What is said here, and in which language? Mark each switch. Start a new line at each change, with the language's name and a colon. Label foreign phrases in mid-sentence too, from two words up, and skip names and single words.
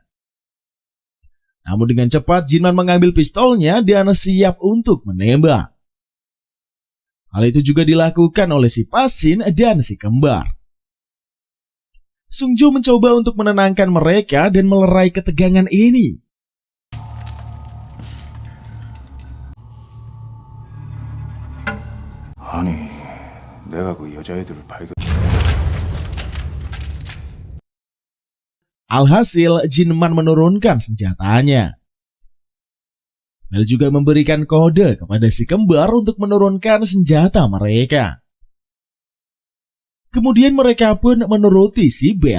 Indonesian: Namun dengan cepat Jinman mengambil pistolnya dan siap untuk menembak. Hal itu juga dilakukan oleh si Pasin dan si kembar. Sungjo mencoba untuk menenangkan mereka dan melerai ketegangan ini.
Korean: 아니, 내가 그 여자애들을 발견.
Indonesian: Alhasil, Jinman menurunkan senjatanya. Bell juga memberikan kode kepada si kembar untuk menurunkan senjata mereka. Kemudian mereka pun menuruti si Bell.